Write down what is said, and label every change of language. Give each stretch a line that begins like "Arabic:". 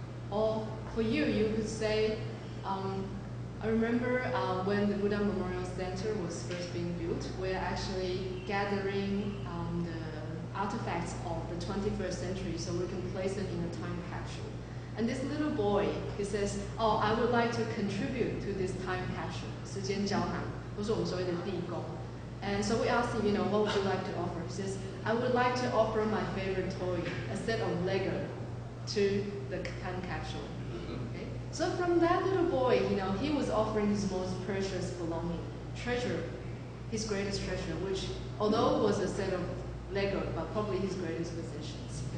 English: Or for you, you could say, I remember when the Buddha Memorial Center was first being built, we're actually gathering the artifacts of the 21st century so we can place it in a time capsule. And this little boy, he says, oh, I would like to contribute to this time capsule.
Chinese: 时间胶囊, 都是我们所谓的地宫.
English: And so we asked him, what would you like to offer? He says, I would like to offer my favorite toy, a set of Lego, to the time capsule. Okay? So from that little boy, he was offering his most precious belonging, treasure, his greatest treasure, which although was a set of Lego, but probably his greatest possessions.